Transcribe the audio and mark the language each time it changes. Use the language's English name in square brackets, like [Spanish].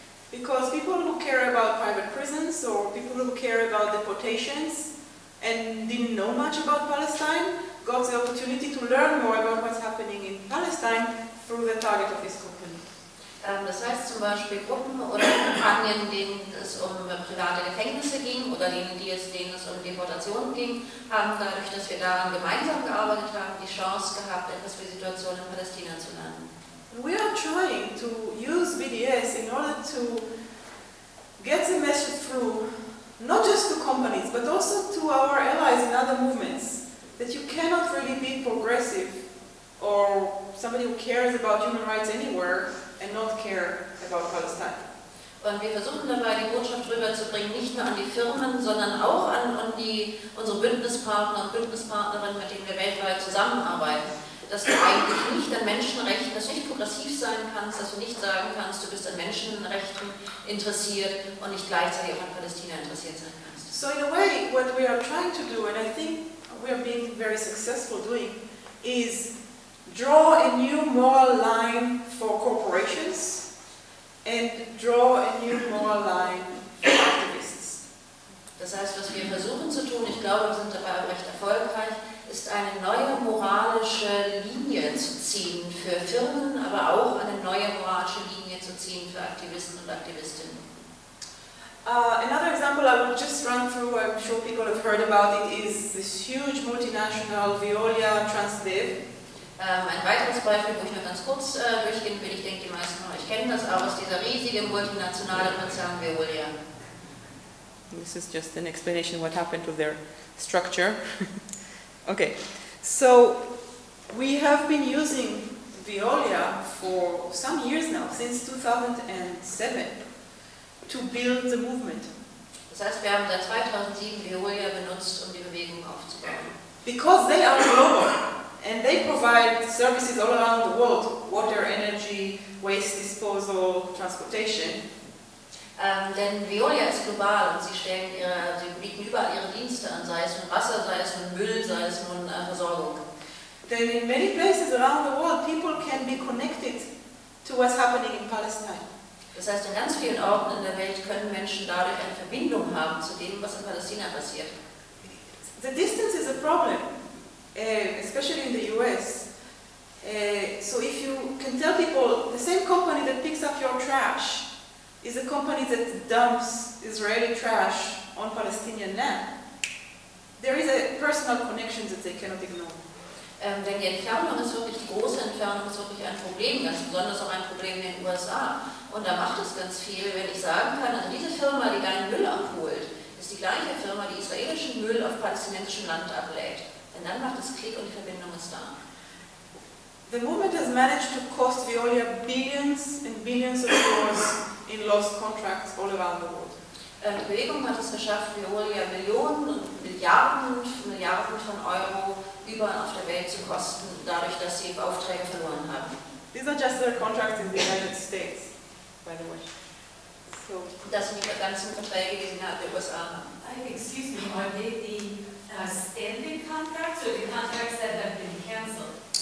[English] Because people who care about private prisons or people who care about deportations and didn't know much about Palestine got the opportunity to learn more about what's happening in Palestine through the target of this company. [German] Das heißt zum Beispiel Gruppen oder Kampagnen, denen es um private Gefängnisse ging oder denen es um Deportationen ging, haben dadurch, dass wir daran gemeinsam gearbeitet haben, die Chance gehabt, etwas für die Situation in Palästina zu lernen. [English] We are trying to use BDS in order to get the message through, not just to companies, but also to our allies in other movements, that you cannot really be progressive or somebody who cares about human rights anywhere and not care about Palestine. [German] Und wir versuchen dabei, die Botschaft rüberzubringen, nicht nur an die Firmen, sondern auch an, unsere Bündnispartner und Bündnispartnerinnen, mit denen wir weltweit zusammenarbeiten. Dass du eigentlich nicht an Menschenrechten, dass du nicht progressiv sein kannst, dass du nicht sagen kannst, du bist an Menschenrechten interessiert und nicht gleichzeitig auch an Palästina interessiert sein kannst. [English] So in a way, what we are trying to do, and I think we are being very successful doing, is draw a new moral line for corporations, and draw a new moral line for activists. [German] Das heißt, was wir versuchen zu tun, ich glaube, wir sind dabei recht erfolgreich, ist eine neue moralische Linie zu ziehen für Firmen, aber auch eine neue moralische Linie zu ziehen für Aktivisten und Aktivistinnen. [English] Another example I will just run through, I'm sure people have heard about it, is this huge multinational Veolia Transdev. [German] Ein weiteres Beispiel, wo ich nur ganz kurz durchgehen will, ich denke, die meisten von euch kennen das auch, ist dieser riesige multinationale Konzern Veolia. [English] This is just an explanation what happened to their structure. Okay, so we have been using Veolia for some years now, since 2007, to build the movement. [German] Das heißt, wir haben seit 2007 Veolia benutzt, um die Bewegung aufzubauen. [English] Because they are global. And they provide services all around the world, water, energy, waste disposal, transportation. [German] Denn Veolia ist global und sie stellen ihre, sie bieten überall ihre Dienste an, sei es nun Wasser, sei es nun Müll, sei es nun Versorgung. [English] Then in many places around the world, people can be connected to what's happening in Palestine. [German] Das heißt, in ganz vielen Orten in der Welt können Menschen dadurch eine Verbindung haben zu dem, was in Palästina passiert. [English] The distance is a problem. Especially in the US. So if you can tell people, the same company that picks up your trash is a company that dumps Israeli trash on Palestinian land, there is a personal connection that they cannot ignore. [German] Denn die Entfernung ist wirklich, die große Entfernung ist wirklich ein Problem, ganz besonders auch ein Problem in den USA. Und da macht es ganz viel, wenn ich sagen kann, also diese Firma, die deinen Müll abholt, ist die gleiche Firma, die israelischen Müll auf palästinensischem Land ablädt. Und dann macht es Klick und die Verbindung ist da. [English] The movement has managed to cost Veolia billions and billions of dollars in lost contracts all around the world. [German] Die Bewegung hat es geschafft, Veolia Millionen und Milliarden, Milliarden von Euro überall auf der Welt zu kosten, dadurch, dass sie Aufträge verloren haben. [English] These are just their contracts in the United States, by the way. So. [German] Das sind die ganzen Verträge, die sie in den USA haben. [English] Excuse me, are they the standing contracts or the contracts that have been cancelled?